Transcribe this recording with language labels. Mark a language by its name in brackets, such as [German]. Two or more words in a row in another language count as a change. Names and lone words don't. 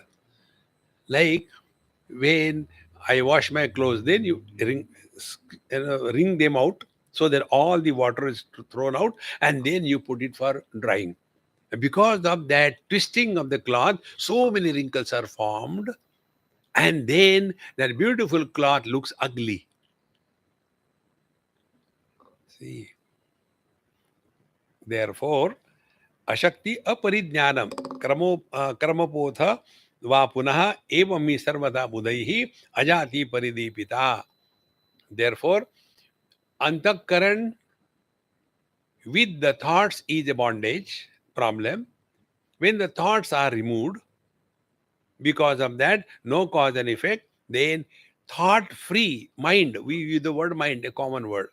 [English] Like when I wash my clothes, then you wring them out so that all the water is thrown out, and then you put it for drying. Because of that twisting of the cloth, so many wrinkles are formed, and then that beautiful cloth looks ugly. See, therefore, [Sanskrit] ashakti aparijnanam karmapotha va punah evami sarvada budaihi ajati paridipita. [English] Therefore, antakaran with the thoughts is a bondage problem. When the thoughts are removed, because of that, no cause and effect, then thought-free mind, we use the word mind, a common word.